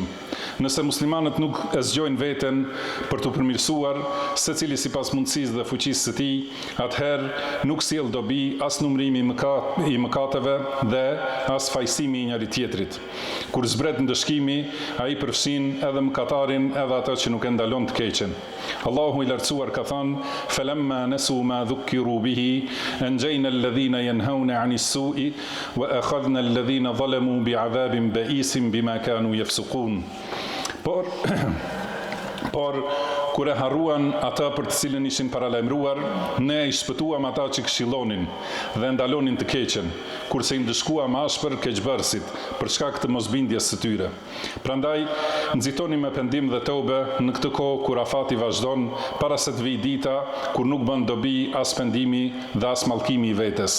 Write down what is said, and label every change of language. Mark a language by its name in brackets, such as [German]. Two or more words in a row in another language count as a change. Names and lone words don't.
[Albanian] Nëse muslimanët nuk e zgjojnë veten për të përmirësuar, secili sipas mundësisë dhe fuqisë së tij, atëherë nuk sjell dobi as numërimi i mëkateve dhe as fajsimi i njëri tjetrit. Kur zbret ndëshkimi, ai përfshin edhe mëkatarin edhe atë që nuk e ndalon të keqen. Allahu i lartësuar ka thënë: [Arabic] "فلما نسوا ما ذكروا به أنجينا الذين ينهون عن السوء وأخذنا الذين ظلموا بعذاب بئيس بما كانوا يفسقون." [Albanian] Por kur e harruan ata për të cilën ishin paralajmëruar, ne i shpëtuam ata që këshillonin dhe ndalonin të keqen, kurse i ndëshkuam ashpër keqbërësit për shkak të mosbindjes së tyre. Prandaj nxitoni me pendim dhe tobe në këtë kohë kur afati vazhdon, para se të vijë dita kur nuk bën dobi as pendimi dhe as mallkimi i vetes.